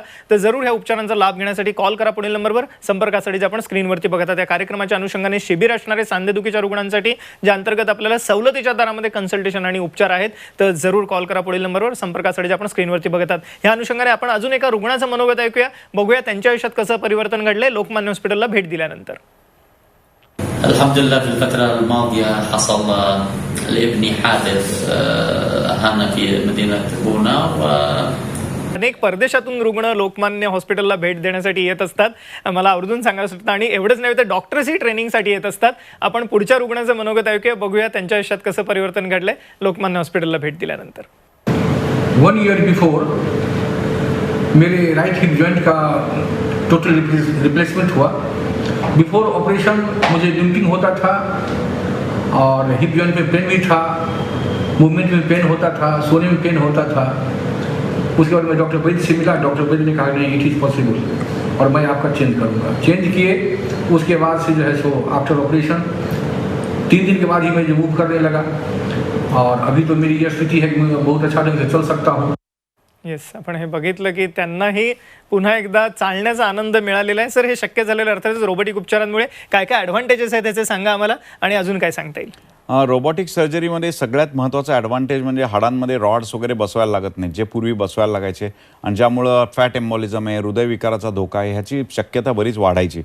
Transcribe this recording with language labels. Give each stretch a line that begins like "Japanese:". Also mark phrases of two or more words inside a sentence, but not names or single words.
Marathi: तर जरूर ह्या उपचारांचा लाभ घेण्यासाठी कॉल करा पुढील नंबरवर. संपर्कासाठी जे आपण स्क्रीनवरती बघता त्या कार्यक्रमाच्या अनुषंगाने शिबिर असणारे सांधेदुखीच्या रुग्णांसाठी, ज्या अंतर्गत आपल्याला सवलतीच्या दरामध्ये कन्सल्टेशन आणि उपचार आहेत. तर जरूर कॉल करा पुढील नंबरवर. संपर्कासाठी जे आपण स्क्रीनवरती बघतात ह्या अनुषंगाने आपण अजून एका रुग्णाचं मनोगत ऐकूया, बघूया त्यांच्या आयुष्यात कसं परिवर्तन घडलंय लोकमान्य हॉस्पिटलला भेट दिल्यानंतर.
Arabic: الحمد لله في الفترة الماضية حصل لابني حادث هنا في مدينة بونا
Marathi: अनेक परदेशातून रुग्ण लोकमान्य हॉस्पिटलला भेट देण्यासाठी येत असतात. मला आवर्जून सांगायचं होतं आणि एवढंच नाही तर डॉक्टर्सही ट्रेनिंगसाठी येत असतात. आपण पुढच्या रुग्णाचं मनोगत ऐकूया, बघूया त्यांच्या आयुष्यात कसं परिवर्तन घडलंय लोकमान्य हॉस्पिटलला भेट दिल्यानंतर.
English: 1 year before
Hindi: मेरे
English: right hip joint
Hindi: का
English: total replacement
Hindi: हुआ.
English: before operation
Hindi: मुझे लिम्पिंग होता था और
English: hip joint
Hindi: में पेन भी था, मूवमेंट में पेन होता था, सोने में पेन होता था. उसके बाद मैं डॉक्टर वैद्य से मिला. डॉक्टर वैद्य ने कहा नहीं,
English: it is possible
Hindi: और मैं आपका चेंज करूँगा. चेंज किए. उसके बाद से जो है सो
English: after operation
Hindi: 3 दिन के बाद ही मैं जो मूव करने लगा और अभी तो मेरी यह स्थिति है कि मैं बहुत अच्छा ढंग से चल सकता हूँ.
Marathi: येस, आपण हे बघितलं की त्यांनाही पुन्हा एकदा चालण्याचा आनंद मिळालेला आहे. सर, हे शक्य झालेलं अर्थातच रोबोटिक उपचारांमुळे काय काय ॲडव्हान्टेजेस आहेत त्याचे सांगा आम्हाला आणि अजून काय सांगता येईल. रोबोटिक सर्जरीमध्ये सगळ्यात महत्त्वाचा ॲडव्हान्टेज म्हणजे हाडांमध्ये रॉड्स वगैरे बसवायला लागत नाही, जे पूर्वी बसवायला लागायचे आणि ज्यामुळं
English: fat embolism
Marathi: आहे, हृदयविकाराचा धोका आहे, ह्याची शक्यता बरीच वाढायची.